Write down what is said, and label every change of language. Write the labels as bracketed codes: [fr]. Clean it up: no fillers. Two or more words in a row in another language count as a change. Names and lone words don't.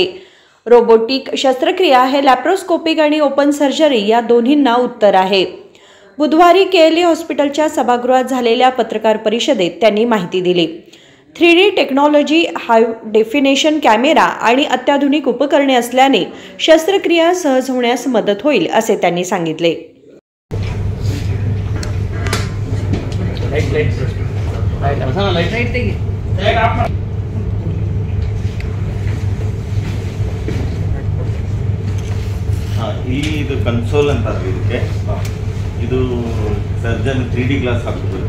[mr] रोबोटिक शस्त्रक्रिया हे लॅप्रोस्कोपिक आणि [en] open surgery [mr] या दोन्हींना उत्तर आहे. बुधवारी केएलई हॉस्पिटलच्या सभागृहात झालेल्या पत्रकार परिषदेत त्यांनी माहिती दिली. [en] 3D technology, high definition camera [mr] आणि अत्याधुनिक उपकरणे असल्याने शस्त्रक्रिया सहज होण्यास मदत होईल असे त्यांनी सांगितले. [kn] ಇದು ಕನ್ಸೋಲ್ ಅಂತ ಇದಕ್ಕೆ ಇದು ಸರ್ಜನ್ 3D ಗ್ಲಾಸ್ ಹಾಕಬೇಕು.